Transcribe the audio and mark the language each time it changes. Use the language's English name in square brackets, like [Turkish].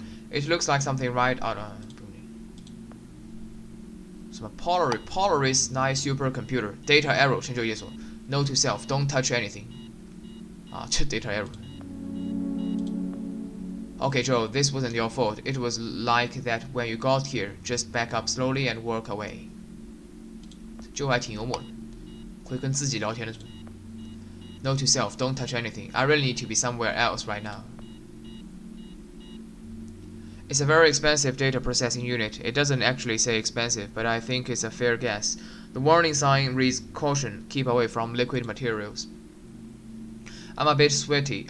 [English] It looks like something right out of some Polaris 9 supercomputer. Data error [Chinese] 成就解锁. [English] Note to self: don't touch anything. 这 data error. Okay, Joe, this wasn't your fault. It was like that when you got here. Just back up slowly and work away. [Chinese] 就还挺幽默的，会跟自己聊天的。 [English] Note to self: don't touch anything. I really need to be somewhere else right now. It's a very expensive data processing unit. It doesn't actually say expensive, but I think it's a fair guess. The warning sign reads caution, keep away from liquid materials. I'm a bit sweaty.